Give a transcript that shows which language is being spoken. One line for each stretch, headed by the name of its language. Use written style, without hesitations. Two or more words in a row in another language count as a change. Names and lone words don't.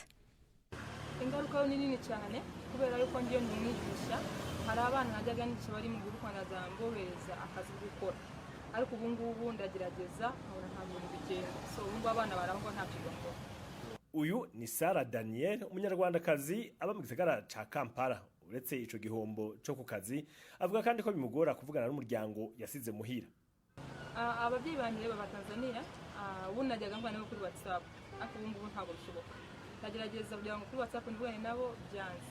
Kinyarwanda: Ingaruka ni nini cyane kubera yuko ngiyo nimwigisha hari abana najyaga nice bari mu gihugu Rwanda zambohereza akazi gukora, ariko ubu ngubu ndagerageza nkora ntabwo bigenda, so ubu abana barangwa nta kigombo. Uyu ni Sara Daniel,
Rundi: umunyarwandakazi aba mu gisagara ca Kampala.
Kinyarwanda: Uretse ico gihombo cyo ku kazi, avuga kandi ko bimugora kuvugana n'umuryango yasize muhira. Ababyeyi banje baba Tanzania, ubu najyaga ngwana kuri WhatsApp, ariko ubu ngubu ntabwo bishoboka. Ndagerageza kugira ngo kuri WhatsApp ndibone nabo byanze.